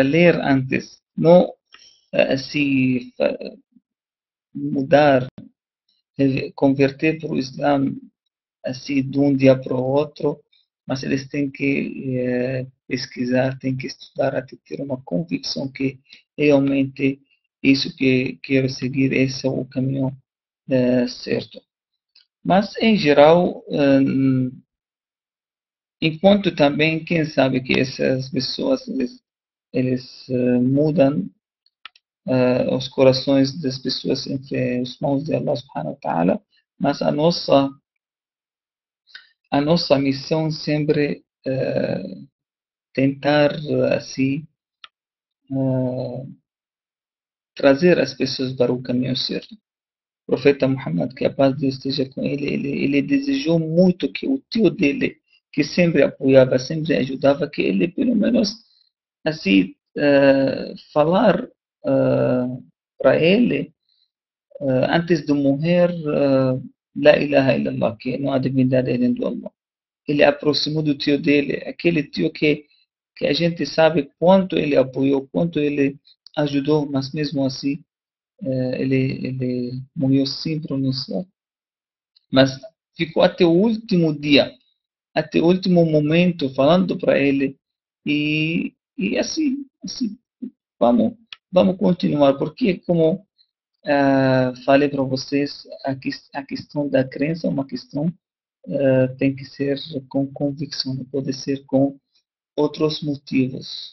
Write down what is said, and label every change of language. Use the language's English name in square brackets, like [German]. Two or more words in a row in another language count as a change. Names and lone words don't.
[Portuguese] ler antes, não se mudar, converter para o Islã assim de um dia para o outro, mas eles têm que pesquisar, têm que estudar até ter uma convicção que realmente isso que quero seguir, esse é o caminho certo. Mas, em geral, enquanto também, quem sabe que essas pessoas, eles mudam os corações das pessoas entre as mãos de [Arabic] الله سبحانه وتعالى, [Portuguese] mas a nossa missão sempre tentar assim trazer as pessoas para o caminho certo. O profeta Muhammad, que a paz de Deus esteja com ele, ele desejou muito que o tio dele, que sempre apoiava, sempre ajudava, que ele pelo menos assim falar para ele antes de morrer [Arabic] لا إله إلا الله, [Portuguese] que não há divindade além do Allah. Ele aproximou do tio dele, aquele tio que a gente sabe quanto ele apoiou, quanto ele ajudou, mas mesmo assim ele morreu sem pronunciar. Mas ficou até o último dia, até o último momento falando para ele e assim vamos continuar, porque como falei para vocês, a questão da crença é uma questão tem que ser com convicção, não pode ser com outros motivos.